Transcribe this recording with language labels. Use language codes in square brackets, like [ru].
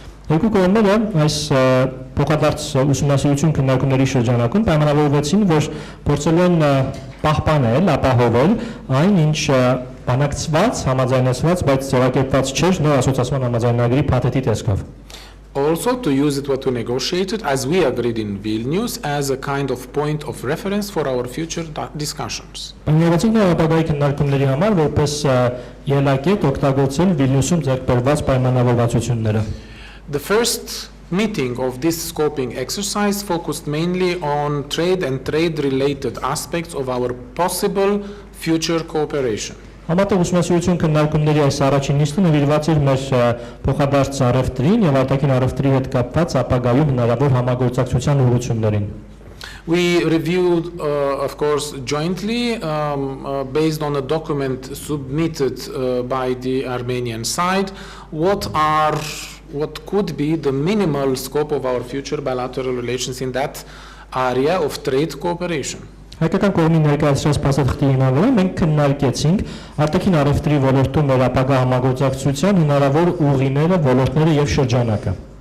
[hy] Երկու կողմերը այս փոխադարձ ուսումնասիրություն քննարկումների շրջանակում պայմանավորվեցին, որ փորձելու են պահպանել, ապահովել այն, ինչ բանակցված, համաձայնեցված, բայց ձևակերպված չէր նոր ասոցիացիան համաձայնագրի փաթեթի տեսքով. [en] Also to use it what we negotiated as we agreed in Vilnius as a kind of point of reference for our future discussions. [hy] Պայմանավորվեցին ապագայի քննարկումների համար որպես ելակետ օգտագործել Վիլնյուսում ձեռքբերված պայմանավորվածությունները. [en] The first meeting of this scoping exercise focused mainly on trade and trade-related aspects of our possible future cooperation. [hy] Համատեղ ուսումնասիրություն քննարկումների այս առաջին նիստը նվիրված էր մեր փոխադարձ առևտրին եւ արտաքին առևտրի հետ կապված ապագայում հնարավոր համագործակցության ուղղություններին։ [en] We reviewed, of course, jointly, based on a document submitted by the Armenian side, what could be the minimal scope of our future bilateral relations in that area of trade cooperation. [hy] Հայկական կողմի ներկայացրած փաստաթղթի հիման վրա մենք քննարկեցինք արտաքին առևտրի ոլորտում մեր ապագա համագործակցության հնարավոր ուղիները, ոլորտները եւ շրջանակը։